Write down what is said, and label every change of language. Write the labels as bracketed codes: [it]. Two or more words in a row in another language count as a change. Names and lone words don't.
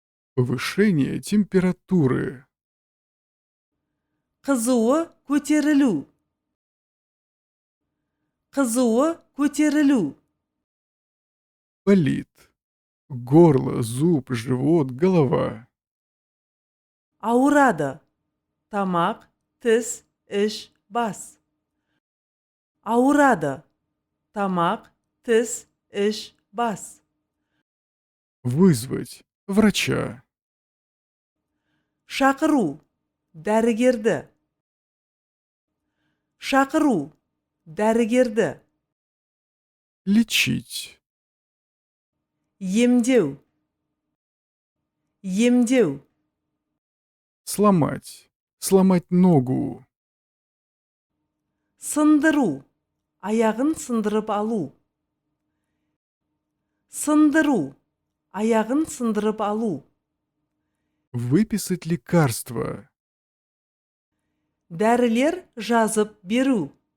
[ru] Повышение температуры. [kk] Қызуы көтерілу. Қызуы көтерілу. [ru] Болит. Горло, зуб, живот, голова. [kk] Ауырады. Тамақ, тіс, іш, бас. Ауырады. Тамақ, тіс, іш, бас. [ru] Вызвать врача. [kk] Шақыру. Дәрігерді. Шақыру. Дәрігерді. [ru] Лечить. [kk] Емдеу. Емдеу. [ru] Сломать. Сломать ногу. [kk] Сындыру. Аяғын сындырып алу. Сындыру. Аяғын сындырып алу. [ru] Выписать лекарство. [kk] Дәрілер жазып беру.